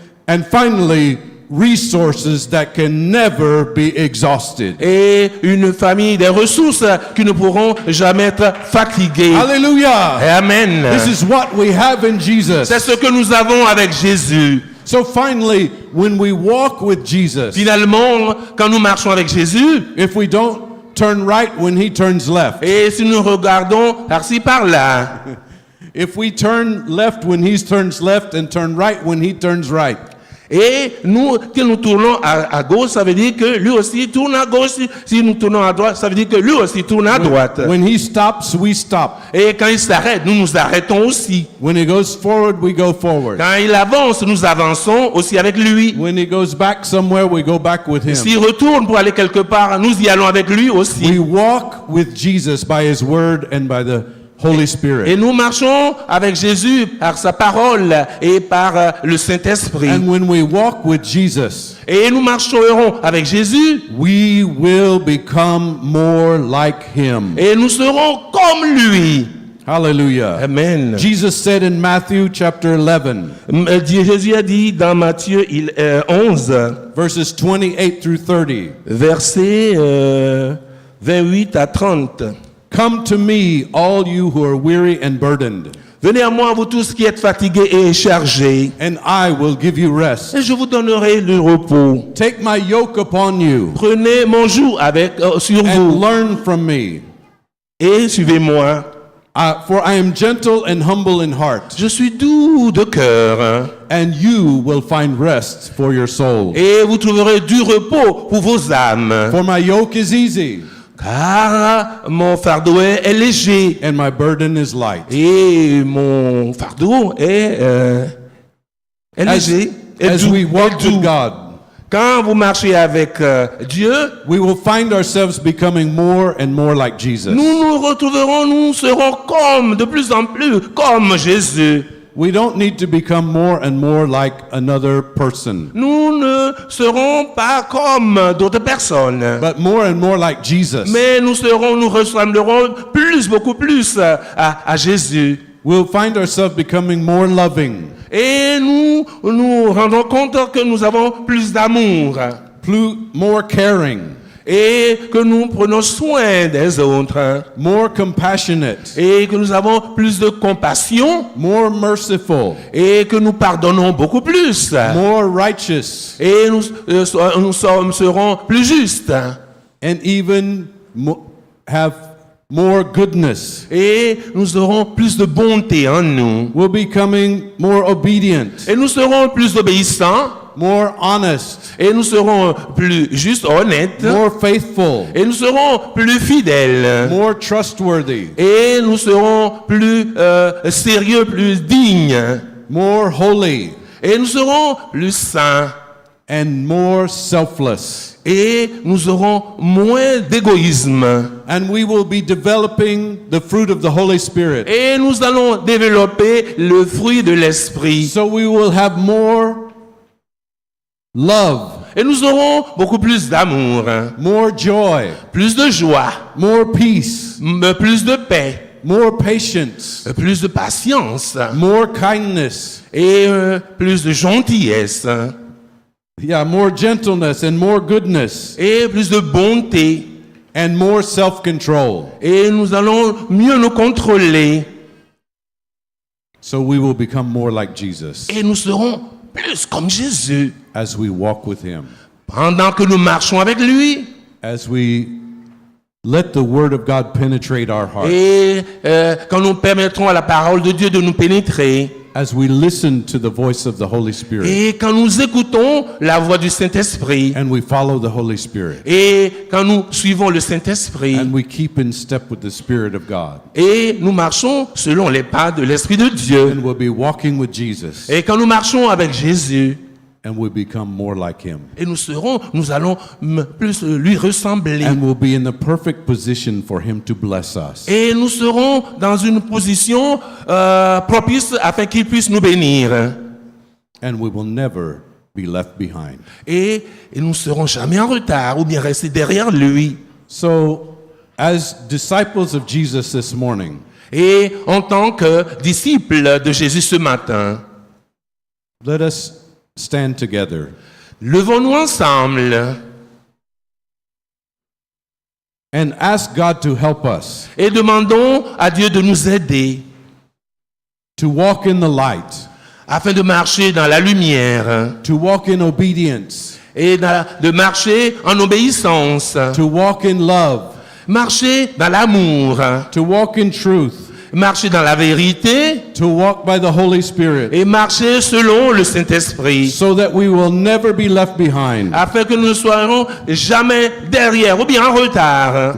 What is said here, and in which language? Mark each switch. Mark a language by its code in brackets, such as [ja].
[en] And finally, resources that can never be exhausted. [fr] Et une famille des ressources qui ne pourront jamais être fatiguées. [en] Hallelujah! Amen. This is what we have in Jesus. [fr] C'est ce que nous avons avec Jésus. [en] So finally, when we walk with Jesus, [fr] Finalement, quand nous marchons avec Jésus, [en] if we don't turn right when he turns left, [fr] et si nous regardons par-ci par-là, [en] if we turn left when he turns left and turn right when he turns right, [fr] et nous, que nous tournons à gauche, ça veut dire que lui aussi tourne à gauche. Si nous tournons à droite, ça veut dire que lui aussi tourne à droite. [en] when he stops, we stop. [fr] Et quand il s'arrête, nous nous arrêtons aussi. [en] When he goes forward, we go forward. [fr] Quand il avance, nous avançons aussi avec lui. [en] When he goes back somewhere, we go back with him. [fr] S'il retourne pour aller quelque part, nous y allons avec lui aussi. [en] We walk with Jesus by his word and by the Holy [fr] Et [en] Spirit. [fr] nous marchons avec Jésus par sa parole et par le Saint-Esprit. [en] And when we walk with Jesus, [fr] Et nous marcherons avec Jésus [en] we will become more like him. [fr] et nous serons comme lui. [en] Hallelujah. Amen. Jesus said in Matthew chapter 11, [fr] Jésus a dit dans Matthieu 11, [en] verses 28 through 30, [fr] versets 28 à 30. [en] "Come to me, all you who are weary and burdened, [fr] Venez à moi, vous tous qui êtes fatigués et chargés, [en] and I will give you rest. [fr] et je vous donnerai le repos. [en] Take my yoke upon you [fr] Prenez mon joug sur [en] and [fr] vous [en] learn from me, [fr] et suivez-moi. [en] for I am gentle and humble in heart, [fr] Je suis doux de cœur, [en] and you will find rest for your soul. [fr] et vous trouverez du repos pour vos âmes. [en] For my yoke is easy, [fr] Car mon fardeau est léger, [en] and my burden is light." [fr] et mon fardeau est léger et [en] As [fr] doux, [en] we walk [fr] et doux. [en] with God, [fr] Quand vous marchez avec Dieu, [en] we will find ourselves becoming more and more like Jesus. [fr] nous nous retrouverons, nous serons comme, de plus en plus, comme Jésus. [en] We don't need to become more and more like another person, [fr] Nous ne serons pas comme d'autres personnes, [en] but more and more like Jesus. [fr] mais nous ressemblerons plus, beaucoup plus à Jésus. [en] We'll find ourselves becoming more loving, [fr] Et nous nous rendons compte que nous avons plus d'amour [en] more caring, [fr] et que nous prenons soin des autres [en] more compassionate, [fr] et que nous avons plus de compassion [en] more merciful, [fr] et que nous pardonnons beaucoup plus [en] more righteous, [fr] et nous serons plus justes [en] and even have more goodness. [fr] et nous aurons plus de bonté en nous [en] We're becoming more obedient, [fr] et nous serons plus obéissants [en] more honest, [fr] et nous serons plus justes, honnêtes [en] more faithful, [fr] et nous serons plus fidèles [en] more trustworthy, [fr] et nous serons plus sérieux, plus dignes [en] more holy, [fr] et nous serons plus saints [en] and more selfless. [fr] et nous aurons moins d'égoïsme [en] And we will be developing the fruit of the Holy Spirit. [fr] et nous allons développer le fruit de l'esprit [en] So we will have more love, [fr] et nous aurons beaucoup plus d'amour, [en] more joy, [fr] plus de joie, [en] more peace, [fr] plus de paix, [en] more patience, [fr] plus de patience [en] more kindness, [fr] et plus de gentillesse [en] more gentleness and more goodness, [fr] et plus de bonté [en] and more self-control. [fr] et nous allons mieux nous contrôler [en] So we will become more like Jesus [fr] et nous serons plus comme Jésus [en] as we walk with him, [fr] pendant que nous marchons avec lui [en] as we let the word of God penetrate our heart, [fr] et quand nous permettrons à la parole de Dieu de nous pénétrer [en] as we listen to the voice of the Holy Spirit, [fr] et quand nous écoutons la voix du Saint-Esprit [en] and we follow the Holy Spirit, [fr] et quand nous suivons le Saint-Esprit [en] and we keep in step with the Spirit of God, [fr] et nous marchons selon les pas de l'Esprit de Dieu [en] and we'll be walking with Jesus, [fr] et quand nous marchons avec Jésus [en] and we become more like him, [fr] et nous allons plus lui ressembler [en] and we'll be in the perfect position for him to bless us. [fr] et nous serons dans une position propice afin qu'il puisse nous bénir [en] And we will never be left behind. [fr] et nous ne serons jamais en retard ou bien rester derrière lui. [en] So, as disciples of Jesus this morning, [fr] Et en tant que disciples de Jésus ce matin, [en] let us stand together [fr] levons-nous ensemble [en] and ask God to help us [fr] et demandons à Dieu de nous aider [en] to walk in the light, [fr] afin de marcher dans la lumière [en] to walk in obedience, [fr] et de marcher en obéissance, [en] to walk in love, [fr] marcher dans l'amour, [en] to walk in truth, [fr] marcher dans la vérité [en] to walk by the Holy Spirit, [fr] et marcher selon le Saint-Esprit, [en] so that we will never be left behind. [fr] afin que nous ne soyons jamais derrière ou bien en retard.